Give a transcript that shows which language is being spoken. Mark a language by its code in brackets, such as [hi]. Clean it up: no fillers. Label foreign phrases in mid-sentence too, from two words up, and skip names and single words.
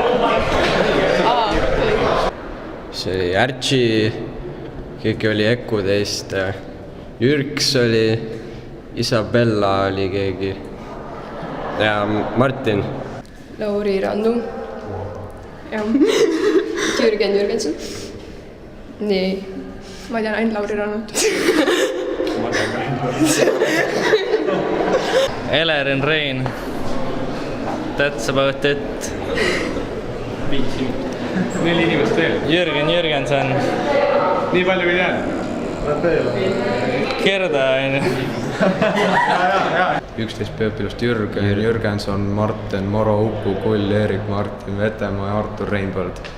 [et] see oli Ärtsi, keegi oli Ekudest, Jürks oli, Isabella oli keegi ja Martin. Lauri Rannu. jah. Jürgen Jürgenson. nii. ma tean ainult Lauri Rannut. Elering Rein. [en] That's about it. [et] 4 inimest veel. Jürgen Jürgenson. Nii palju ei jää. Gerda on. 11 peopilust Jürgen, Jürgenson, Martin, Moro, Uku Kull, Erik, Martin, Vetemaa ja Artur Reinbold.